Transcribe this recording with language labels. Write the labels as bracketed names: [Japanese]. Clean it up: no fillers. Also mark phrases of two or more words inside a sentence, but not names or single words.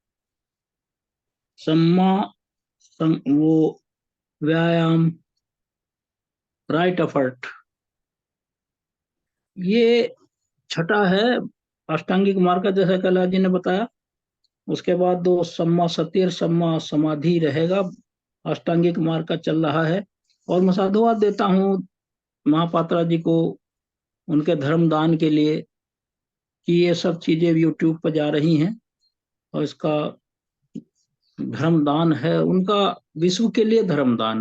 [Hindi] सम्मा वो व्यायाम, [English] right effort, [Hindi] ये छठा है अष्टांगिक मार्ग का, जैसा कैलाश जी ने बताया। उसके बाद दो [Pali] सम्मा सतिर, सम्मा समाधि [Hindi] रहेगा। अष्टांगिक मार्ग का चल रहा है। और मैं साधुवाद देता हूँ महापात्रा जी को उनके धर्म दान के लिए कि ये सब चीजें यूट्यूब पर जा रही हैं और इसका धर्म दान है उनका, विश्व के लिए धर्म दान है।